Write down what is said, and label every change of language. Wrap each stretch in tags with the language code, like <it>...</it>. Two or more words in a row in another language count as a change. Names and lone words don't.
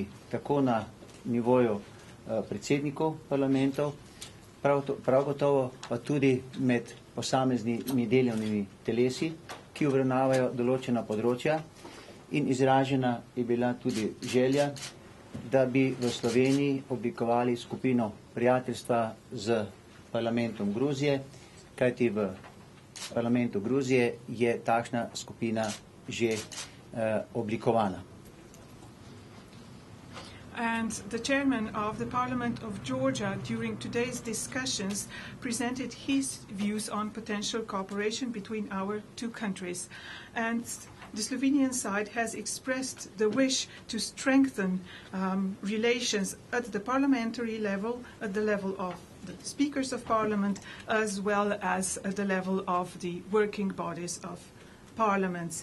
<sl>tako na nivoju predsednikov parlamentov, prav gotovo pa tudi med posameznimi delovnimi telesi, ki obravnavajo določena področja, in izražena je bila tudi želja, da bi v Sloveniji oblikovali skupino prijateljstva z parlamentom Gruzije, kajti v parlamentu Gruzije je takšna skupina že oblikovana.</sl> <en>And the chairman of the Parliament of Georgia during today's discussions presented his views on potential cooperation between our two countries. And the Slovenian side has expressed the wish to strengthen relations at the parliamentary level, at the level of the speakers of parliament, as well as at the level of the working bodies of parliaments.</en>